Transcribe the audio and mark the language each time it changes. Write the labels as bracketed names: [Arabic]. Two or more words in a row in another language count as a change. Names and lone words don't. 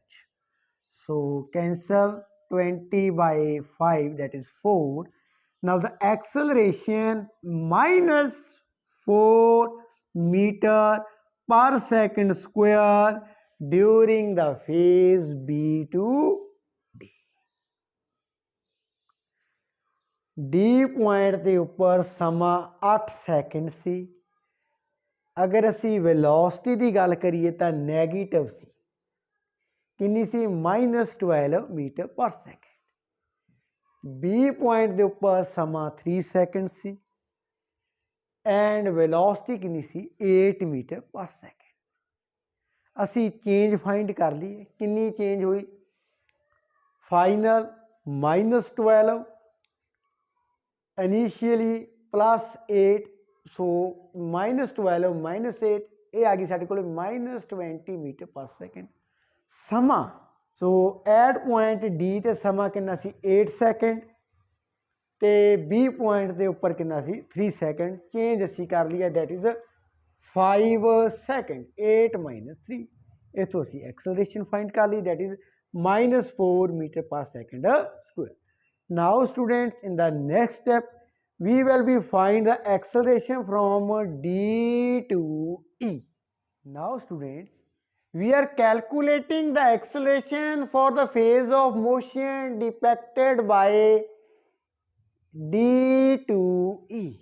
[English] So cancel 20 by 5, that is 4. Now the acceleration minus 4 meter per second square during the phase B to D. [Punjabi] D ਪੁਆਇੰਟ ਦੇ ਉੱਪਰ ਸਮਾਂ 8 ਸੈਕਿੰਡ ਸੀ। ਅਗਰ ਅਸੀਂ ਵੈਲੋਸਿਟੀ ਦੀ ਗੱਲ ਕਰੀਏ ਤਾਂ ਨੈਗੇਟਿਵ ਸੀ। ਕਿੰਨੀ ਸੀ? -12 [English] meter per second. [Punjabi] B ਪੁਆਇੰਟ ਦੇ ਉੱਪਰ ਸਮਾਂ 3 ਸੈਕਿੰਡ ਸੀ [English] and velocity [Punjabi] ਕਿੰਨੀ ਸੀ? 8 [English] meter per second. [Punjabi] ਅਸੀਂ [English] change find [Punjabi] ਕਰ ਲਈਏ। ਕਿੰਨੀ ਚੇਂਜ ਹੋਈ? ਫਾਈਨਲ -12 [English] initially plus 8, so -12 minus 8, [Punjabi] ਇਹ ਆ ਗਈ ਸਾਡੇ ਕੋਲ -20 [English] meter per second. [Punjabi] ਸਮਾਂ, [English] so at point D [Punjabi] ਤੇ ਸਮਾਂ ਕਿੰਨਾ ਸੀ? 8 ਸੈਕਿੰਡ, ਤੇ B ਪੁਆਇੰਟ ਦੇ ਉੱਪਰ ਕਿੰਨਾ ਸੀ? 3 ਸੈਕਿੰਡ। ਚੇਂਜ ਅਸੀਂ ਕਰ ਲਿਆ, [English] that is [Punjabi] 5 ਸੈਕਿੰਡ। 8 minus 3, ਇੱਥੋਂ ਅਸੀਂ [English] acceleration find [Punjabi] ਕਰ ਲਈ, [English] that is -4 meter per second square. Now students, in the next step we will be find the acceleration from D to E. Now students, we are calculating the acceleration for the phase of motion depicted by D to E.